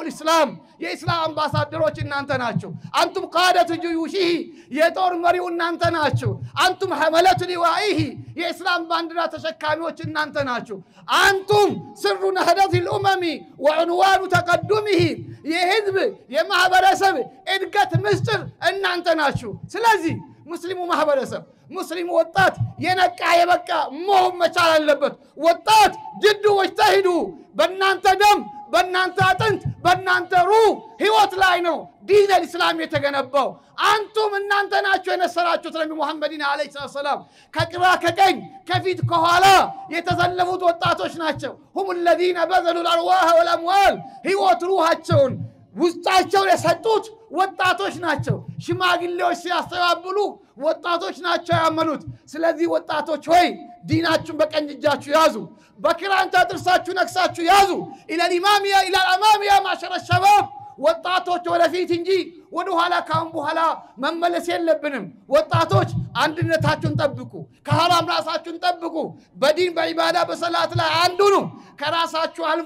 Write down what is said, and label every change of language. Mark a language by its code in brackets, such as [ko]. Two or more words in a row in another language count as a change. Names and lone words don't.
[am] الاسلام የኢስላም አምባሳደሮች እናንተ ናችሁ። [ar] أنتم قادة جيوشه [am] የጦር መሪው እናንተ ናችሁ። [ar] أنتم حملة لوائه [am] የኢስላም ባንዲራ ተሸካሚዎች እናንተ ናችሁ። [ar] أنتم سر نهضة الامم وعنوان تقدمه [am] የህዝብ የማህበረሰብ እድገት ምስጢር እናንተ ናችሁ። ስለዚህ ሙስሊሙ ማህበረሰብ ሙስሊሙ ወጣት የነቃ የበቃ መሆን መቻል አለበት። ወጣት [ar] جدوا واجتهدوا [am] በእናንተ ደም በእናንተ አጥንት በእናንተ ሩህ ህይወት ላይ ነው ዲን الاسلام የተገነባው። አንቱም እናንተ ናችሁ የነሰራችሁት ነብዩ መሐመድን [ar] عليه السلام [am] ከግራ ከቀኝ ከፊት ከኋላ የተሰለፉት ወጣቶች ናቸው። هم [ar] الذين بذلوا الارواح والاموال [am] ህይወት ሩሃቸውን ውስጣቸውን የሰጡት ወጣቶች ናቸው። ሽማግሌዎች ሲያስተባብሉ ወጣቶች ናቸው ያመኑት። ስለዚህ ወጣቶች ሆይ ዲናችሁን በቀኝ እጃችሁ ያዙ። በክራንታ ጥርሳችሁ ነክሳችሁ ያዙ። [ar] إلى الأمام إلى الأمام معشر الشباب [am] ወጣቶች ወደፊት እንጂ ወደ ኋላ ካሁን በኋላ መመለስ የለብንም። ወጣቶች አንድነታችሁን ጠብቁ። ከሐራም ራሳችሁን ጠብቁ። በዲን በዒባዳ በሰላት ላይ አንዱ ነው። ከራሳችሁ